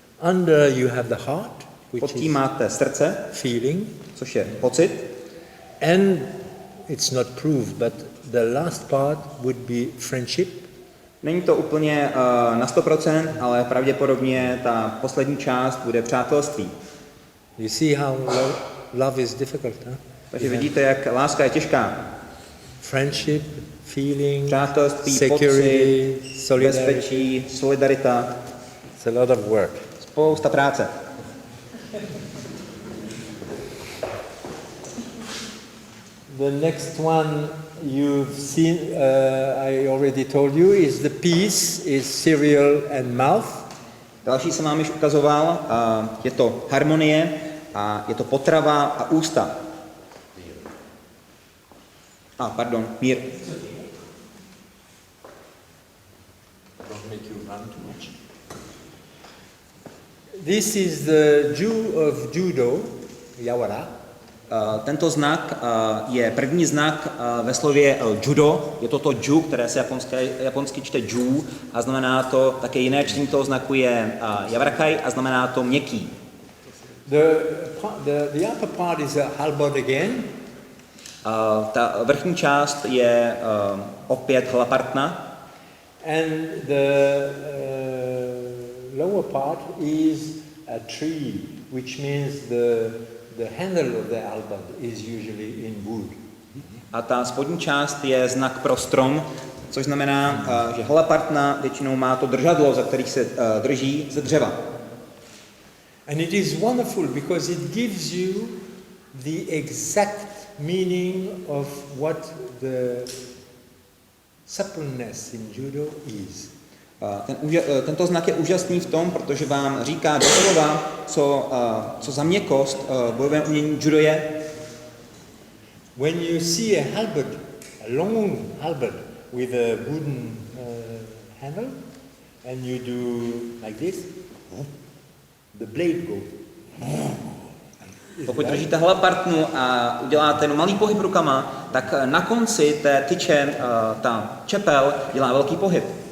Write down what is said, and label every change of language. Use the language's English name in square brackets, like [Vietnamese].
[English] Under you have the heart, [Czech] Pod tím máte srdce, [English] feeling, [Czech] což je pocit. [English] and it's not proved, but the last part would be friendship. [Czech] Není to úplně na 100%, ale pravděpodobně ta poslední část bude přátelství. [English] You see how love is difficult, huh? [Czech] Takže vidíte, jak láska je těžká. [English] Friendship, feeling, [Czech] Přátelství, [English] security, [Czech] pocit, [English] solidarity. [Czech] bezpečí, solidarita. [English] It's a lot of work. [Czech] Spousta práce. [English] The next one you've seen, I already told you, is the piece, is cereal and mouth. [Czech] Další jsem vám již ukazoval, je to harmonie a je to potrava a ústa. Mír. [English] Don't make you run too much. This is the Jew of Judō, Yawara. [Czech] Tento znak je první znak ve slově Judō. Je to Ju, které se japonsky čte Ju a znamená to, také jiné čtení toho znaku je Yawarakai a znamená to měkký. [English] The upper part is a halberd again. [Czech] Ta vrchní část je opět hlapartna. [English] And the lower part is a tree, which means the handle of the halberd is usually in wood. [Czech] A ta spodní část je znak pro strom, což znamená, že hlapartna většinou má to držadlo, za který se drží ze dřeva. [English] And it is wonderful because it gives you the exact meaning of what the suppleness in Judō is. [Czech] Tento znak je úžasný v tom, protože vám říká doslova, co za měkkost bojovém umění judo je. [English] When you see a halberd, a long halberd with a wooden handle, and you do like this, the blade goes. [Czech] Pokud držíte hlapartnu a uděláte jenom malý pohyb rukama, tak na konci té tyče ta čepel dělá velký pohyb.